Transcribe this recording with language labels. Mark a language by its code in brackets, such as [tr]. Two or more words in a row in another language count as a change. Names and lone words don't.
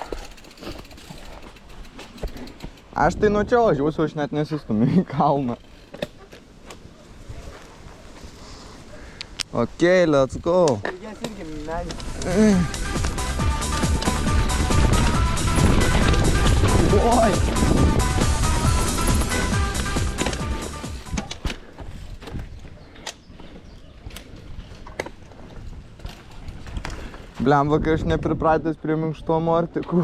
[lt] Aš tai nuo čia važiuosiu, aš net nesistumiu į kalną. [en] Ok, let's go. [lt] Jas irgi medis. Oi. Blemba, kai aš nepripratęs prie minkštų amortikų.